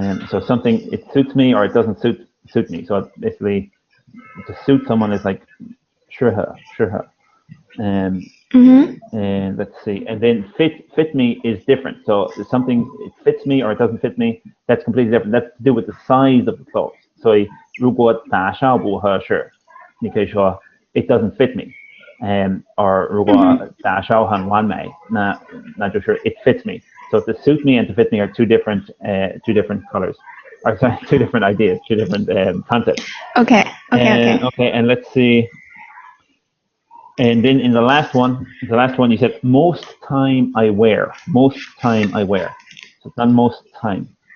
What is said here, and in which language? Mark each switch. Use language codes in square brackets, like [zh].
[en] So something, it suits me or it doesn't suit me. So basically, to suit someone is like 适合. And let's see, and then fit me is different. So something, it fits me or it doesn't fit me, that's completely different. That's to do with the size of the clothes. [zh] 所以如果打哨不合适，你可以说 [en] it doesn't fit me. [zh] Or 如果打哨很完美，那就是 [en] it fits me. So to suit me and to fit me are two different colors. Or sorry, two different ideas, two different concepts. Okay. Okay, and let's see. And then in the last one you said most time I wear. Most time I wear. So it's not most time.